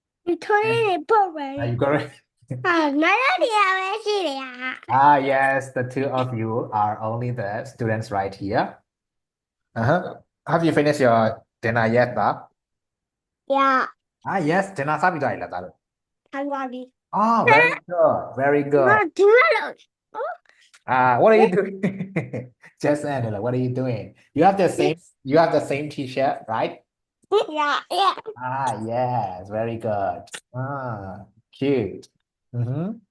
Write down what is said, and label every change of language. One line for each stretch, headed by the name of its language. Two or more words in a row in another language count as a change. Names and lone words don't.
English: You correct? Yes, the two of you are only the students right here. Have you finished your dinner yet, Bob?
Burmese: Yes, dinner စားပြီးသွားပြီလားသားတို့
English: Oh, very good, very good. What are you doing? Just Angela, what are you doing? You have the same t-shirt, right? Yes, very good. Cute. Mm-hmm.